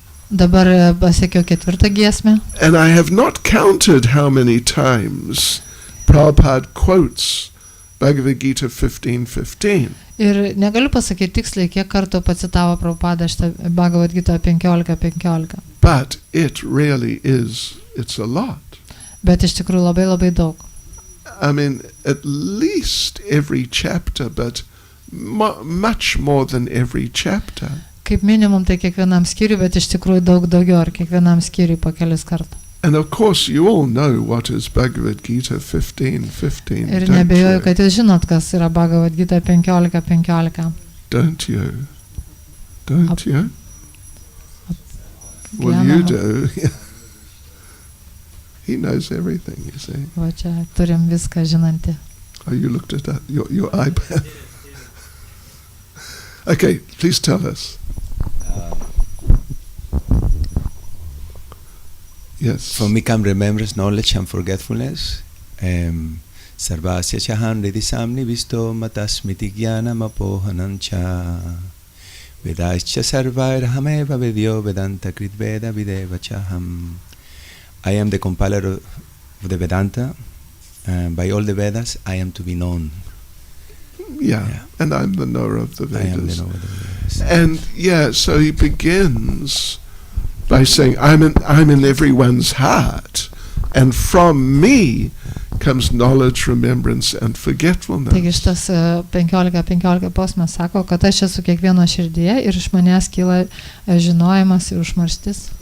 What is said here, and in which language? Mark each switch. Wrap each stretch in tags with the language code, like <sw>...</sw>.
<lt>Dabar pasiekiau 4 giesmę.</lt> <en>And I have not counted how many times Prabhupada quotes Bhagavad Gita 15:15.</en> <lt>Ir negaliu pasakyti tiksliai, kiek kartų pacitavo Prabhupada šitą Bhagavad Gita 15:15.</lt> <en>But it really is, it's a lot.</en> <lt>Bet iš tikrųjų labai labai daug.</lt> <en>I mean, at least every chapter, but much more than every chapter.</en> <lt>Kaip minimum tai kiekvienam skyriui, bet iš tikrųjų daug daugiau, ar kiekvienam skyriui po kelis kartų.</lt> <en>And of course you all know what is Bhagavad Gita 15:15.</en> <lt>Ir nebejoju, kad jūs žinot, kas yra Bhagavad Gita 15:15.</lt> <en>Don't you? Don't you? Well, you do. He knows everything, you see.</en> <lt>Va čia turim viską žinantį.</lt> <en>Oh, you looked at that, your iPad. Okay, please tell us. Yes. For me come remembrance, knowledge and forgetfulness.</en> <sa>Sarvasya chaham ridisamni visto matasmiti jnanam apohanancha. Vedaischa sarvairhameva vedyo vedanta kritveda videva chaham.</sa> <en>I am the compiler of the Vedanta. By all the Vedas, I am to be known. Yeah, and I'm the knower of the Vedas. I am the knower of the Vedas. And yeah, so he begins by saying, I'm in everyone's heart, and from me comes knowledge, remembrance, and forgetfulness.</en> <lt>Taigi šitas 15:15 posmas sako, kad aš esu kiekvieno širdyje ir iš manęs kyla žinojimas ir užmarštis.</lt>